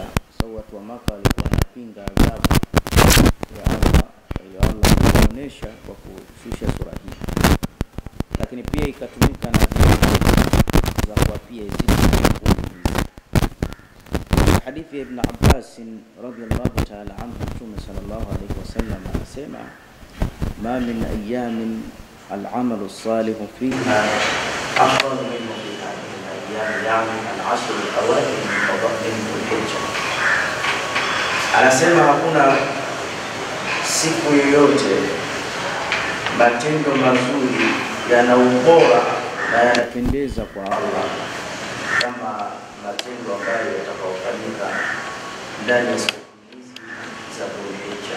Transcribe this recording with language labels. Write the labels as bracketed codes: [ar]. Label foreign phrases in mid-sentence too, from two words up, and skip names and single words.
[sw] Sababu watu wa Maka walikuwa wanapinga adhabu ya Allah, ya Allah akaonesha kwa kushusha sura hii, lakini pia ikatumika na za kuapia hizi. Hadithi ya Ibn Abbas [ar] رضي الله تعالى عنه, Mtume صلى الله عليه وسلم anasema ما من أيام العمل الصالح فيها أفضل من هذه الأيام يعني العشر الأوائل من ذي الحجة. [sw] Anasema hakuna siku yoyote matendo mazuri yana ubora na yanapendeza kwa Allah kama matendo ambayo yatakayofanyika ndani ya siku hizi za Dhul-Hijja.